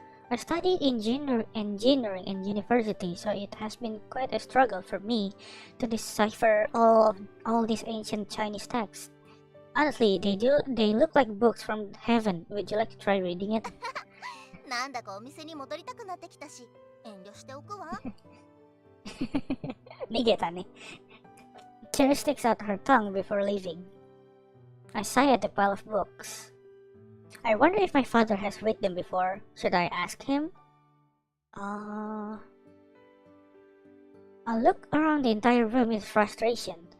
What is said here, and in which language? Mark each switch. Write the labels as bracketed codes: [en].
[en] I studied engineering in university, so it has been quite a struggle for me to decipher all these ancient Chinese texts. Honestly, they look like books from heaven. Would you like to try reading it? [ja] なんだかお店に戻りたくなってきたし、遠慮しておくわ。逃げたね。 [en] Cherry sticks out her tongue before leaving. I sigh at the pile of books. I wonder if my father has read them before. Should I ask him? I look around the entire room with frustration.